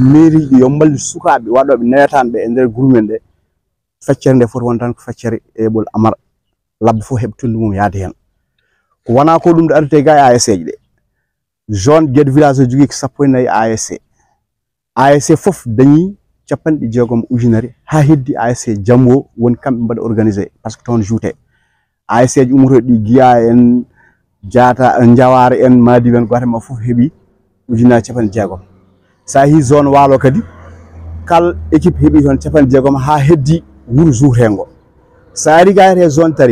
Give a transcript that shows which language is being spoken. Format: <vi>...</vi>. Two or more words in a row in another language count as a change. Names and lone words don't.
<ff>mairie ɗi yo mballi sukaɓe waɗoɓe nayataɓe e nder groupe men ɗe feccere nde foti won tan ko feccere eɓol Amar labba fof heɓa tundu mum yaade hen ko wona ko ɗum ɗo arrete ga e ASC ji ɗe zone Guédé village o jogui ko 14 ASC fof dañi 60 ujunere ha heddi ASC Jamwo woni kamɓe mbaɗa organisé</ff> <fr>par ce que</fr> <ff>toon joute ASC ji ummotoɗi ɗi Guiya en Diata Diawara en Madi en gotema fof heeɓi ujunaje 60 sa hi zone Waalo kadi kal équipe heeɓi toon 60 ha heddi wuuro Zourtengo sa ari ga e zone</ff>